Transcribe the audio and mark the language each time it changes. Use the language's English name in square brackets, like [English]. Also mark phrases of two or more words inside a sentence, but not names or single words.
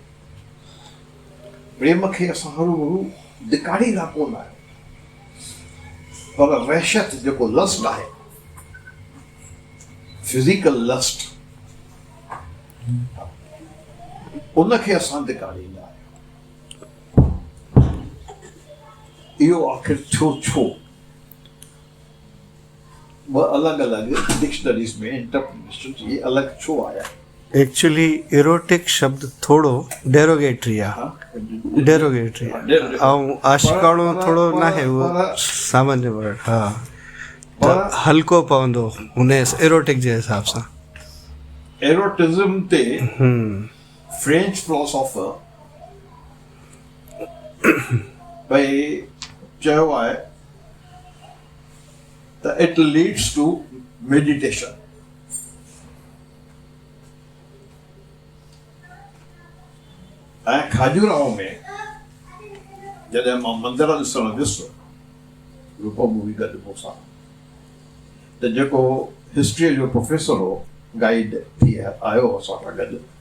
[Sindhi] प्रेम खे असां हरू भरू धिकारींदा कोन आहियूं, पर वहशत जेको लस्ट आहे, [English] physical lust, [Sindhi] उनखे असां धिकारींदा आहियूं। इहो आख़िर छो ॿ अलॻि अलॻि डिक्शनरीज़ में इंटरप्रिटेशन ये अलॻि छो आया? [English] actually erotic [Sindhi] शब्द थोरो डेरोगेटरी आहे, डेरोगेटरी ऐं आशिकाणो थोरो न आहे, उहो सामान्य वर्ड। हा, त हल्को पवंदो हुन इरोटिक जे हिसाब सां। एरोटिज़म ते [English] French philosopher [Sindhi] भई चयो आहे त [English] it leads to meditation. [Sindhi] ऐं खाजूराहो में जॾहिं मां मंदर ॾिसणु वियुसि, रूपम हुई गॾु मूंसां, त जेको हिस्ट्रीअ जो प्रोफेसर हो, गाइड थी आयो असां सां गॾु,